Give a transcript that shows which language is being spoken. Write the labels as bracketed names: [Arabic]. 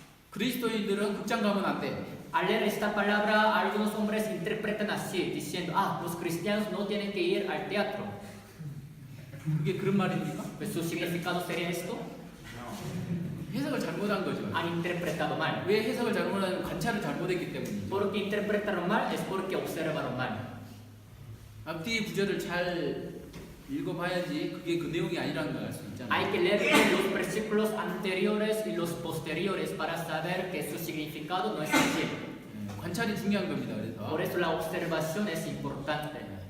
[Korean] 그리스도인들은 극장 가면 안 돼. [Spanish] Al leer esta palabra, algunos hombres interpretan así, diciendo, los cristianos no tienen que ir al teatro. [Korean] 그게 그런 말입니까? [Spanish] Pues su significado sería esto. [Korean] 해석을 잘못한 거죠. [Spanish] Han interpretado mal. [Korean] 왜 해석을 잘못하냐면 관찰을 잘못했기 때문이죠. [Spanish] Porque interpretaron mal es porque observaron mal. [Korean] 앞뒤 구절을 잘 읽어봐야지 그게 그 내용이 아니라는 걸 알 수 있잖아요. [Spanish] Hay que leer los versículos anteriores y los posteriores para saber que su significado no es así. [Korean] 관찰이 중요한 겁니다. 그래서 [Spanish] Por eso la observación es importante.